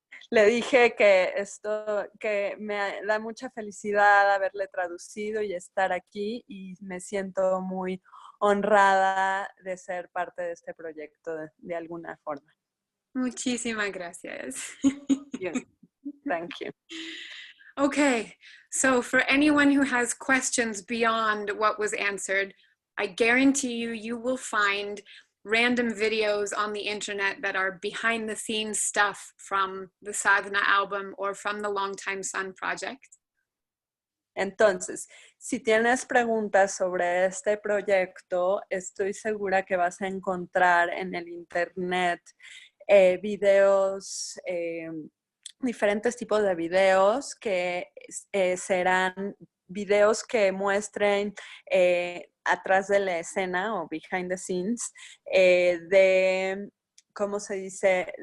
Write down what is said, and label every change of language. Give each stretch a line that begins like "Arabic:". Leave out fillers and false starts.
Spanish: Le dije que me da mucha felicidad haberle traducido y estar aquí, y me siento muy honrada de ser parte de este proyecto de alguna forma. Muchísimas gracias.
English: Thank you. Okay, so for anyone who has questions beyond what was answered, I guarantee you will find random videos on the internet that are behind the scenes stuff from the Sadhana album or from the Longtime Sun project.
Spanish: Entonces, si tienes preguntas sobre este proyecto, estoy segura que vas a encontrar en el internet videos, diferentes tipos de videos que serán videos que muestren atrás de la escena o
English: behind the scenes
Spanish: de, ¿cómo se dice?